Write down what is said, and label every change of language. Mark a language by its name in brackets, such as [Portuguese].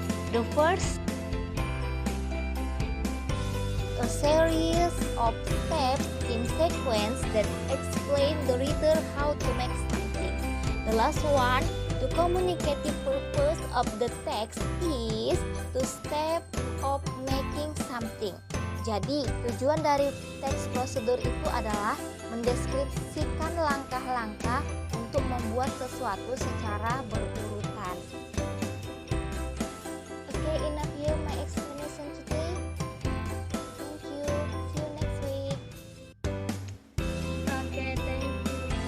[English] The first, a series of steps in sequence that explain the reader how to make something. The last one, the communicative purpose of the text is to step of making something. [Indonesian] Jadi, tujuan dari teks prosedur itu adalah mendeskripsikan langkah-langkah untuk membuat sesuatu secara berurutan. [English] Okay, enough here my explanation today. Thank you. See you next week. Oke, thank you.